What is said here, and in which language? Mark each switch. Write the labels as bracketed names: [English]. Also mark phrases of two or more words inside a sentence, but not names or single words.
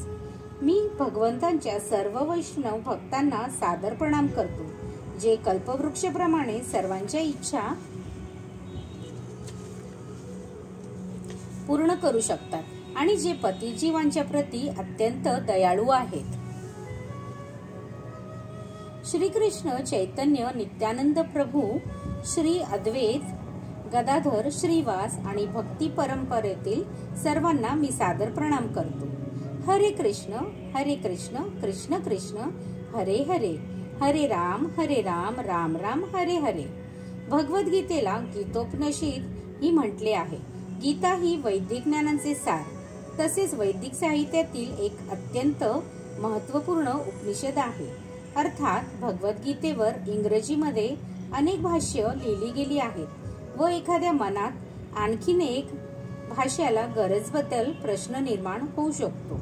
[Marathi] मी भगवंतांच्या सर्व वैष्णव भक्तांना सादर प्रणाम करतो जे कल्पवृक्षप्रमाणे सर्वांच्या इच्छा पूर्ण करू शकतात आणि जे पतिजीवांच्या प्रती अत्यंत दयाळू आहेत। श्रीकृष्ण चैतन्य नित्यानंद प्रभू श्री अद्वैत गदाधर श्रीवास आणि भक्ती परंपरेतील सर्वांना मी सादर प्रणाम करतो। [Sanskrit] हरे कृष्ण कृष्ण कृष्ण हरे हरे हरे राम राम राम हरे हरे। [Marathi] भगवद्गीतेला गीतोपनिषद ही म्हटले आहे गीता ही वैदिक ज्ञानाचे सार तसेच वैदिक साहित्यातील एक अत्यंत महत्त्वपूर्ण उपनिषद आहे. अर्थात भगवद्गीतेवर इंग्रजीमध्ये अनेक भाष्य लिहिली गेली आहेत व एखाद्या मनात आणखीन एक भाष्याला गरजबद्दल प्रश्न निर्माण होऊ शकतो.